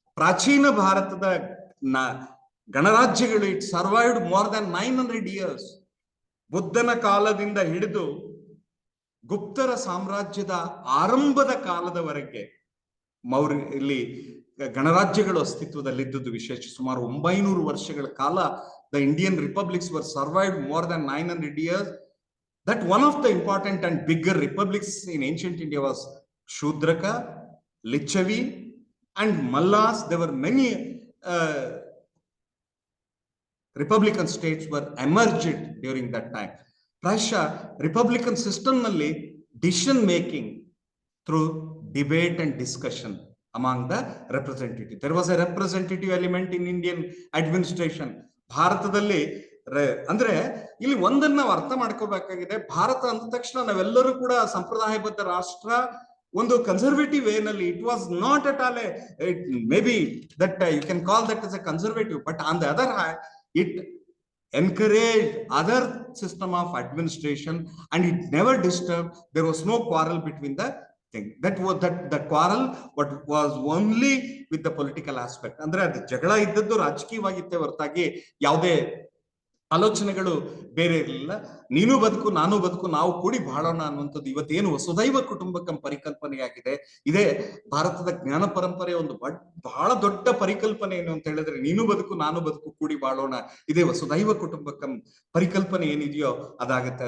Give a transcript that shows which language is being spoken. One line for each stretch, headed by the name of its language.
Kannada: ಪ್ರಾಚೀನ ಭಾರತದ ಗಣರಾಜ್ಯಗಳು
English: It survived more than 900 years.
Kannada: ಬುದ್ಧನ ಕಾಲದಿಂದ ಹಿಡಿದು ಗುಪ್ತರ ಸಾಮ್ರಾಜ್ಯದ ಆರಂಭದ ಕಾಲದವರೆಗೆ ಇಲ್ಲಿ ಗಣರಾಜ್ಯಗಳು ಅಸ್ತಿತ್ವದಲ್ಲಿದ್ದುದು ವಿಶೇಷ. ಸುಮಾರು 900 ವರ್ಷಗಳ ಕಾಲ
English: the Indian republics were survived more than 900 years. That one of the important and bigger republics in ancient India was Shudraka, Lichavi, and Mallas. There were many republican states were emerged during that time. Prussia republican system nalli decision making through debate and discussion among the representative. There was a representative element in Indian administration.
Kannada: ಭಾರತದಲ್ಲಿ ಅಂದ್ರೆ ಇಲ್ಲಿ ಒಂದನ್ನ ನಾವು ಅರ್ಥ ಮಾಡ್ಕೋಬೇಕಾಗಿದೆ, ಭಾರತ ಅಂದ ತಕ್ಷಣ ನಾವೆಲ್ಲರೂ ಕೂಡ ಸಂಪ್ರದಾಯಬದ್ಧ ರಾಷ್ಟ್ರ, ಒಂದು
English: conservative way
Kannada: ನಲ್ಲಿ.
English: It was not at all maybe that you can call that as a conservative, but on the other hand it encouraged other system of administration, and it never disturbed. There was no quarrel between the thing. That was the quarrel what was only with the political aspect.
Kannada: ಅಂದ್ರೆ ಅದು ಜಗಳ ಇದ್ದದ್ದು ರಾಜಕೀಯವಾಗಿತ್ತೆ ಹೊರತಾಗಿ ಯಾವುದೇ ಆಲೋಚನೆಗಳು ಬೇರೆ ಇರಲಿಲ್ಲ. ನೀನು ಬದುಕು ನಾನು ಬದುಕು ನಾವು ಕೂಡಿ ಬಾಳೋಣ ಅನ್ನುವಂಥದ್ದು ಇವತ್ತೇನು ವಸುದೈವ ಕುಟುಂಬಕಂ ಪರಿಕಲ್ಪನೆಯಾಗಿದೆ. ಇದೇ ಭಾರತದ ಜ್ಞಾನ ಪರಂಪರೆಯ ಒಂದು ಬಹಳ ದೊಡ್ಡ ಪರಿಕಲ್ಪನೆ ಏನು ಅಂತ ಹೇಳಿದ್ರೆ, ನೀನು ಬದುಕು ನಾನು ಬದುಕು ಕೂಡಿ ಬಾಳೋಣ, ಇದೇ ವಸುದೈವ ಕುಟುಂಬಕಂ ಪರಿಕಲ್ಪನೆ ಏನಿದೆಯೋ ಅದಾಗುತ್ತೆ.